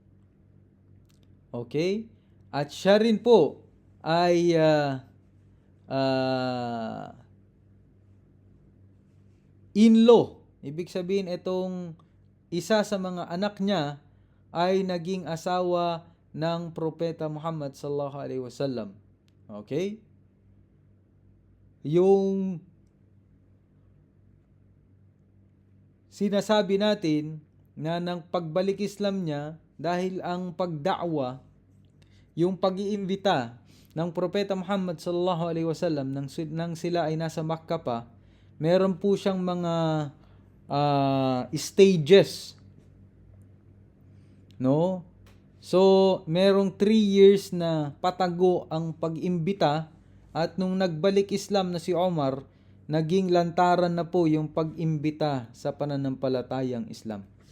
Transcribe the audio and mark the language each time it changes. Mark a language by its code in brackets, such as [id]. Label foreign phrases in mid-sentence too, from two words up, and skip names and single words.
[tl] Okay? At siya rin po ay in-law. Ibig sabihin, itong isa sa mga anak niya ay naging asawa ng Propeta Muhammad [ar] صلى الله عليه وسلم. [tl] Okay? Yung sinasabi natin na ng pagbalik Islam niya, dahil ang pagda'wa, yung pag-iimbita ng Propeta Muhammad [ar] صلى الله عليه وسلم [tl] nang sila ay nasa Makkah pa, meron po siyang mga stages, no? So, merong 3 years na patago ang pag-imbita, at nung nagbalik Islam na si Omar, naging lantaran na po yung pag-imbita sa pananampalatayang Islam.